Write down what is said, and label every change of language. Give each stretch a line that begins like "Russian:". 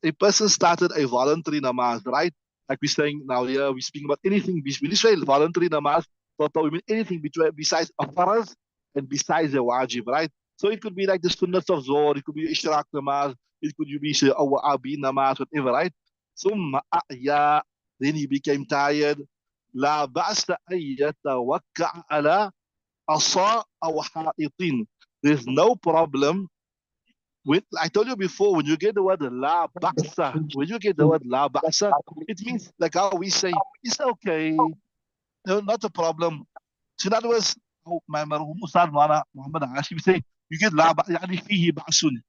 English: A person started a voluntary namaz, right? Like we're saying now here, we're speaking about anything. When you say voluntary namaz, we mean anything besides a faraz and besides a wajib, right? So it could be like the sunnahs of Zohr, it could be Ishraq namaz, it could be say Abi namaz, whatever, right?
Arabic: ثم أعيا,
English: then he became tired.
Arabic: لا بأس أن يتوكع على عصا أو حائط.
English: There's no problem with, I told you before, when you get the word la ba'sa, when you get the word la ba'sa, it means like how we say, it's okay, no, not a problem. So in other words, my marhum Ustad Mwana Muhammad Hashim say, you get la yani fihi ba'sun.